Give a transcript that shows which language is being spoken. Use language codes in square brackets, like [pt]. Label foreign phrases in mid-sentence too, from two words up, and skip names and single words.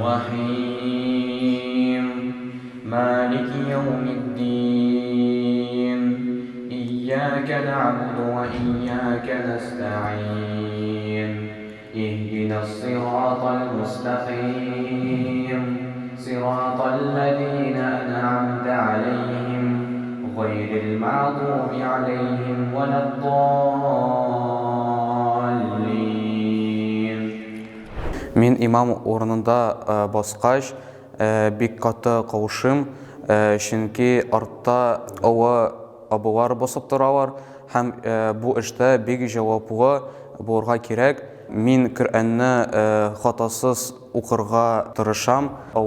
[ar] الرحيم مالك يوم الدين إياك نعبد وإياك نستعين اهدنا الصراط المستقيم صراط الذين غير المغضوب عليهم ولا الضالين. [tt] Мен имам орнында басқаш бик каты каушым, чөнки артта авы абылар басып торалар һәм бу эштә бик җаваплы булырга кирәк. Мин Коръәнне хатасыз укырга тырышам.